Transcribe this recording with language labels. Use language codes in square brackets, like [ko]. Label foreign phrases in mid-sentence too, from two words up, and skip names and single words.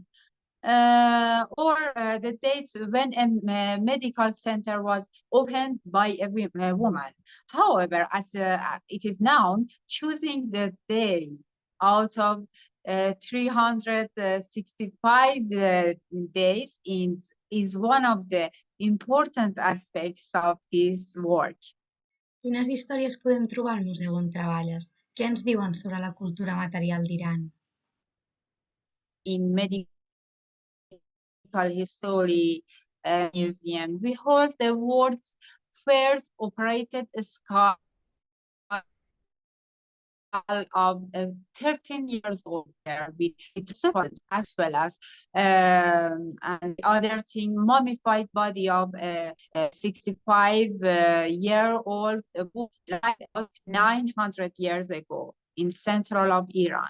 [en] Or the date when a medical center was opened by a woman. However, as it is known, choosing the day out of 365 days is one of the important aspects of this work. [ca] Quines històries podem trobar al museu on treballes? Què ens diuen sobre la cultura material d'Iran? [en] In medical history museum, we hold the world's first operated scale of 13 years old there, with as well as and other thing, mummified body of a 65-year-old 900 years ago in central of Iran.